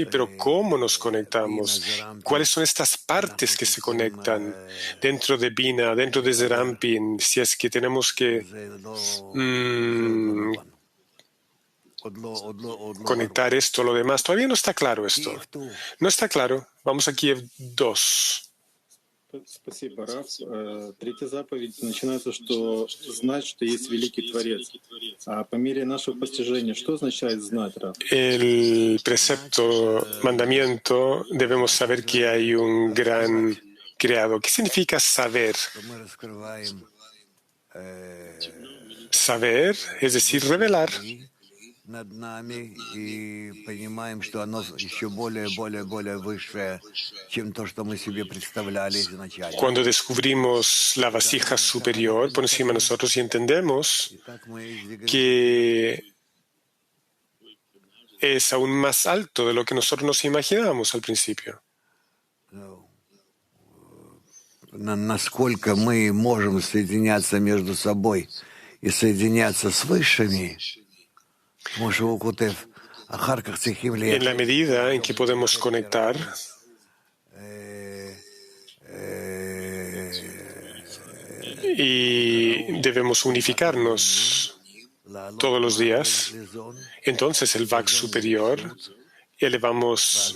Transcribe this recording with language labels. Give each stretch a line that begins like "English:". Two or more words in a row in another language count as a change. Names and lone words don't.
Spanish: Pero ¿cómo nos conectamos? ¿Cuáles son estas partes que se conectan dentro de Bina, dentro de Zerampin? Si es que tenemos que conectar esto, lo demás. Todavía no está claro esto. No está claro. Vamos a Kiev 2.
Russian: Спасибо, Раф. Третья заповедь начинается, что знать, что есть великий Творец. А по мере нашего постижения, что означает знать, Раф?
Spanish: El precepto, mandamiento, debemos saber que hay un gran creador. ¿Qué significa saber? Saber, es decir, revelar. Cuando descubrimos la vasija superior por encima de nosotros y entendemos que es aún más alto de lo que nosotros nos imaginábamos al principio.
Russian: Насколько мы можем соединяться между собой и соединяться с высшими,
Spanish: en la medida en que podemos conectar y debemos unificarnos todos los días, entonces el Vak superior elevamos.